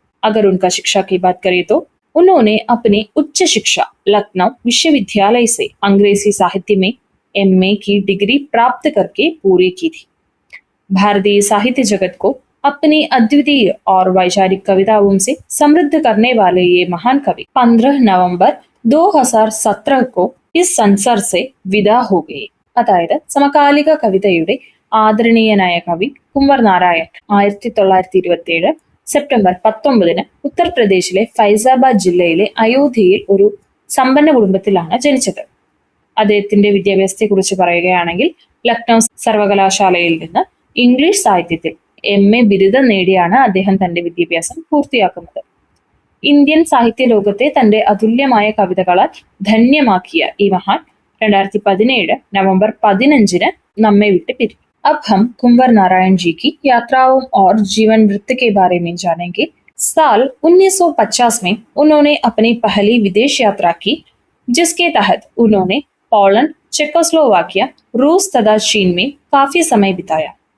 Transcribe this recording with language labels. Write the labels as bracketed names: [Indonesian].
[Hindi] अगर उनका शिक्षा की बात करें तो उन्होंने अपनी उच्च शिक्षा लखनऊ विश्वविद्यालय से अंग्रेजी साहित्य में MA की डिग्री प्राप्त करके पूरी की थी. भारतीय साहित्य जगत को अपनी अद्वितीय और वैचारिक कविताओं से समृद्ध करने वाले ये महान कवि 15 नवंबर 2017 को इस संसार से विदा हो गए. [Malayalam] അതായത് സമകാലിക കവിതയുടെ ആദരണീയനായ കവി കുംവർ നാരായൺ 1927 സെപ്റ്റംബർ 19 ഉത്തർപ്രദേശിലെ ഫൈസാബാദ് ജില്ലയിലെ അയോധ്യയിൽ ഒരു സമ്പന്ന കുടുംബത്തിലാണ് ജനിച്ചത്. അദ്ദേഹത്തിന്റെ വിദ്യാഭ്യാസത്തെക്കുറിച്ച് പറയുകയാണെങ്കിൽ ലക്നൗ സർവകലാശാലയിൽ നിന്ന് ഇംഗ്ലീഷ് സാഹിത്യത്തിൽ MA ബിരുദം നേടിയാണ് അദ്ദേഹം തന്റെ വിദ്യാഭ്യാസം പൂർത്തിയാക്കുന്നത്. ഇന്ത്യൻ സാഹിത്യ ലോകത്തെ തന്റെ അതുല്യമായ കവിതകളാൽ ധന്യമാക്കിയ ഈ മഹാൻ 2017 നവംബർ 15 നമ്മെ വിട്ട് പിരിഞ്ഞു. [Hindi] अब हम कुंवर नारायण जी की यात्राओं और जीवन वृत्त के बारे में जानेंगे. साल 1950 में उन्होंने अपनी पहली विदेश यात्रा की, जिसके तहत उन्होंने पोलैंड, चेकोस्लोवाकिया, रूस तथा चीन में काफी समय बिताया.